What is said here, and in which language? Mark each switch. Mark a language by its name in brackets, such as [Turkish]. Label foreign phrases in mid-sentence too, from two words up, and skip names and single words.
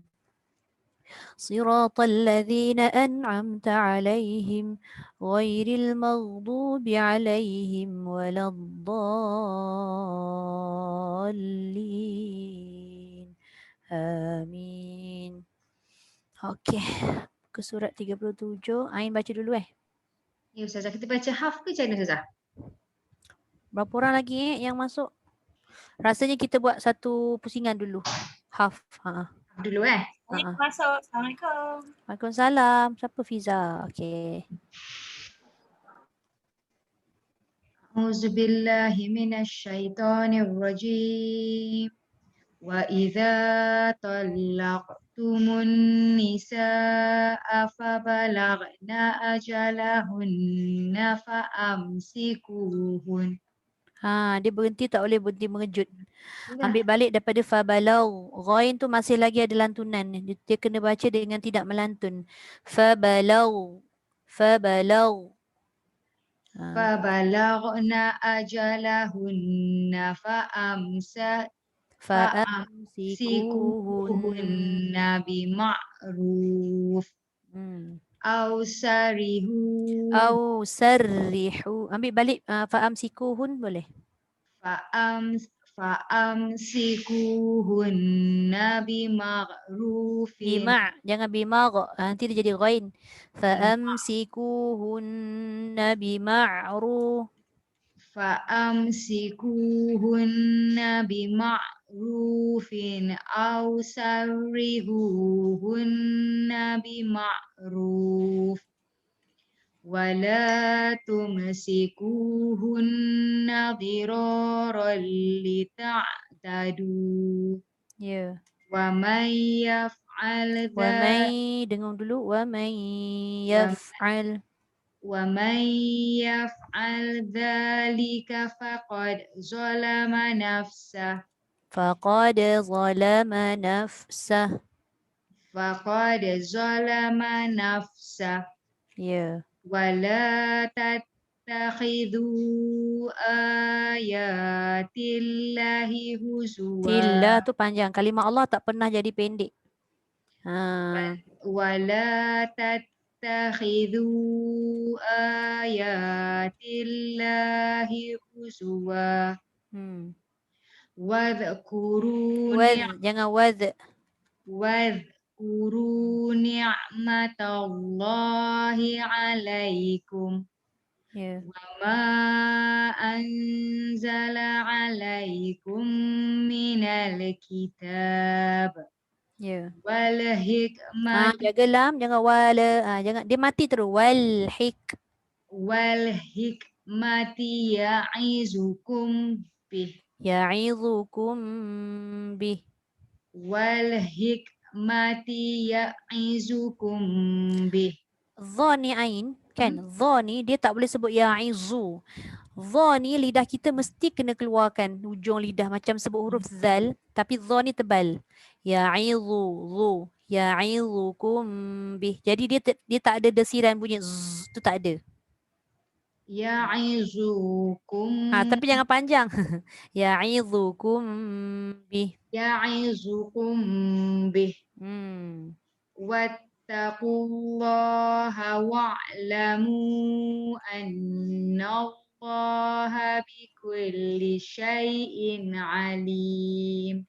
[Arabic] صراط الذين أنعمت عليهم غير المغضوب عليهم ولا الضالين آمين. [Malay] Okey, ke surat 37. Ain baca dulu Ya Ustazah, kita baca haf ke macam mana Ustazah? Berapa orang lagi yang masuk? Rasanya kita buat satu pusingan dulu. Haf. Haf dulu Masuk. Assalamualaikum. Waalaikumsalam. Siapa Fiza? Okey. [Arabic] أعوذ بالله من الشيطان الرجيم. وإذا طلقتم النساء فبلغن أجلهن فأمسكوهن. [Malay] Dia berhenti, tak boleh berhenti mengejut. Ambil balik daripada fabalau. Ghain tu masih lagi ada lantunan. Dia kena baca dengan tidak melantun. [Arabic] فبلو. فبلو. فبلغن أجلهن فأمسكوهن بمعروف. أو سرحو. أو سرحوا. [Malay] Ambil balik fa'amsikuhun boleh? [Arabic] فأمسكوهن بمعروف. [Malay] Jangan bima'. Nanti dia jadi ghain. [Arabic] فأمسكوهن بمعروف. فأمسكوهن بمعروف أو سرحوهن بمعروف. ولا تمسكوهن ضرارا لتعتدوا. [Malay] Ya. [Arabic] ومن يفعل [Malay] Dengar dulu. [Arabic] ومن يفعل. ومن يفعل ذلك فقد ظلم نفسه. فقد ظلم نفسه. فقد ظلم نفسه. [Malay] Ya. [Arabic] ولا تتخذوا آيات الله هزوا. [Malay] Tillah tu panjang. Kalimah Allah tak pernah jadi pendek. [Arabic] ولا تتخذوا آيات الله هزوا. واذكروا [Malay] Jangan wadh. [Arabic] واذكروا نعمة الله عليكم. وما أنزل عليكم من الكتاب. والحكمة. [Malay] Jaga lam, jangan wala. Jangan, dia mati terus. [Arabic] وال الحكمة يعظكم به. يعظكم به. والحكمة يعظكم به. [Malay] Dha ni ain kan? Dha ni dia tak boleh sebut ya'izu. Dha ni lidah kita mesti kena keluarkan ujung lidah macam sebut huruf zal, tapi dha ni tebal. [Arabic] يعظ، ظو. يعظكم به. [Malay] Jadi dia tak ada desiran bunyi zzz, tu tak ada. [Arabic] يعظكم. [Malay] Tapi jangan panjang. [Arabic] يعظكم به. يعظكم به. واتقوا الله واعلموا أن الله بكل شيء عليم.